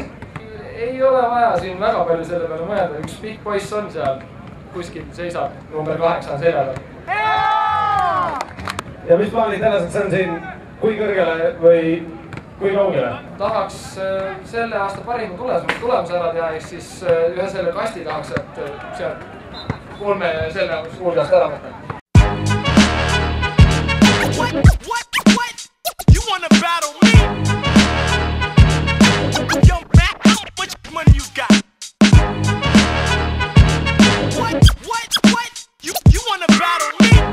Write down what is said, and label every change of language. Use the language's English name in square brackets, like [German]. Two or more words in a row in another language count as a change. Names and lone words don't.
[Estonian] Ei ole vaja siin väga palju selle peale mõelda, üks pikk poiss on seal, kuskil seisab, number 8 on selja peal. Ja mis plaanid tänaseks on siin kui kõrgele või kui kaugele? Tahaks selle aasta parima tulemuse ära teha, ehk siis ühe selle kasti tahaks, et sealt 3 selle hulgast ära võtta. [English] What? You wanna battle me? Yo, man, how much money you got? What? You wanna battle me?